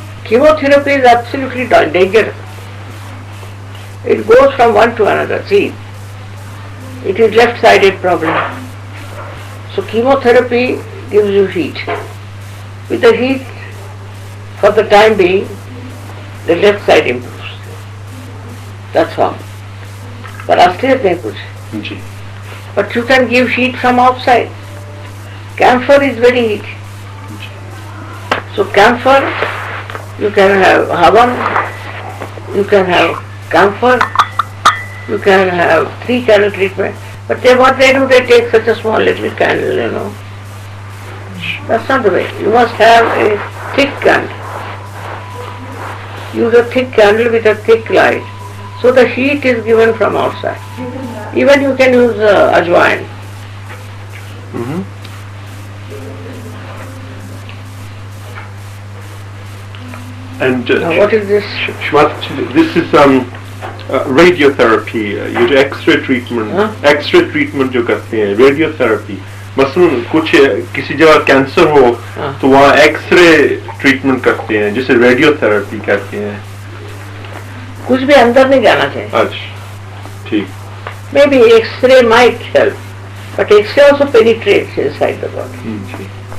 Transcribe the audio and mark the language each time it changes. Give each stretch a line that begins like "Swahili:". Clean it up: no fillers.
English: Chemotherapy is absolutely dangerous. It goes from one to another. See, it is left-sided problem. So chemotherapy gives you heat. With the heat, for the time being, the left side improves. That's all.
Hindi: But asliयत नहीं कुछ.
English: But you can give heat from outside. Camphor is very heaty. So camphor, you can have havan, you can have camphor, you can have 3 candle treatment. But what they do, they take such a small little candle, you know. That's not the way. You must have a thick candle. Use a thick candle with a thick light. So the heat is given from outside. Even you can use ajwain. And what is this? This is radiotherapy.
Hindi: ये जो X-ray treatment जो करते हैं, radiotherapy. मसलन कुछ किसी जगह cancer हो तो वहाँ X-ray treatment करते हैं, जिसे radiotherapy कहते हैं. कुछ भी अंदर नहीं जाना चाहिए. अच्छा, ठीक.
English: Maybe X-ray might help, but X-ray also penetrates inside the body.